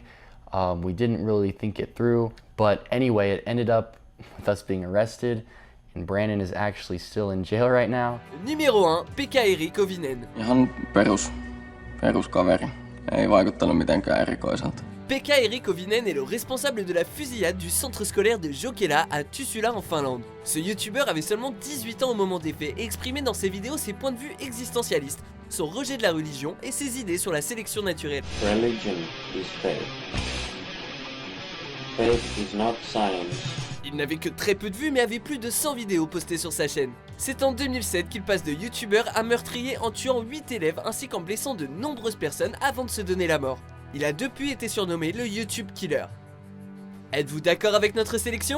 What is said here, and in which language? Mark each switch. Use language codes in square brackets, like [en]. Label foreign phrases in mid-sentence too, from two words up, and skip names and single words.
[en] We didn't really think it through, but anyway, it ended up with us being arrested. And Brandon is actually still in jail right now. [fr] Numéro 1, [fi] Pekka Eri Kovinen. Ihan peruskaveri. Ei vaikuttanut mitenkään erikoiselta. [fr] Pekka Eri Kovinen est le responsable de la fusillade du centre scolaire de Jokela à Tussula en Finlande. Ce youtubeur avait seulement 18 ans au moment des faits et exprimait dans ses vidéos ses points de vue existentialistes, son rejet de la religion et ses idées sur la sélection naturelle. [en] Religion is faith. Faith is not science. [fr] Il n'avait que très peu de vues mais avait plus de 100 vidéos postées sur sa chaîne. C'est en 2007 qu'il passe de youtubeur à meurtrier en tuant 8 élèves ainsi qu'en blessant de nombreuses personnes avant de se donner la mort. Il a depuis été surnommé le YouTube Killer. Êtes-vous d'accord avec notre sélection?